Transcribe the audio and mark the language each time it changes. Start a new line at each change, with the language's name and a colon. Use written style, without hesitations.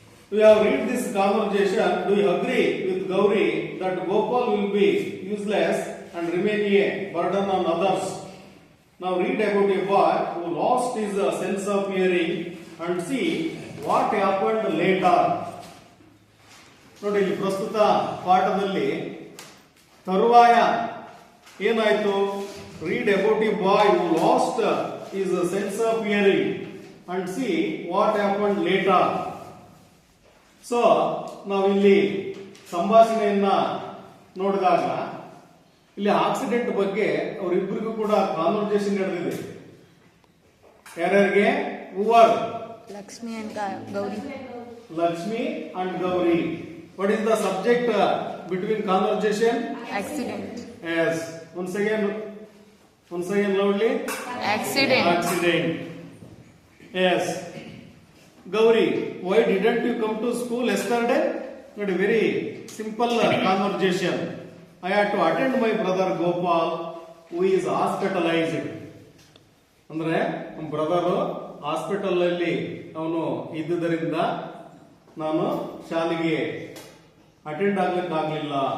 English: We have read this conversation. Do you agree with Gauri that Gopal will be useless and remain a burden on others? Now read about a boy who lost his sense of hearing and see what happened later.
Kannada: ನೋಡಿ ಇಲ್ಲಿ ಪ್ರಸ್ತುತ ಪಾಠದಲ್ಲಿ ತರುವಾಯ ಏನಾಯ್ತು?
English: Read about a boy who lost his sense of hearing and see what happened later.
Kannada: So ನಾವಿಲ್ಲಿ ಸಂಭಾಷಣೆಯನ್ನ ನೋಡಿದಾಗ ಇಲ್ಲಿ accident ಬಗ್ಗೆ ಅವರಿಬ್ಬರಿಗೂ ಕೂಡ ಕಾನ್ವರ್ಸೇಷನ್ ನಡೆದಿದೆ. ಯಾರ್ಯಾರಿಗೆ?
English: Who are Lakshmi and Gauri. Lakshmi and Gauri. What is the subject between conversation? Accident. Yes. Once again loudly. Accident. Accident. Yes. Gauri, why didn't you come to school yesterday? Not a very simple conversation. I had to attend my brother Gopal, who is hospitalized.
Kannada: ಅಂದ್ರೆ ನಮ್ಮ brother hospital ಅಲ್ಲಿ ಅವನು ಇದ್ದುದರಿಂದ ನಾನು ಶಾಲೆಗೆ attend ಆಗ್ಲಿಕ್ಕೆ ಆಗ್ಲಿಲ್ಲ.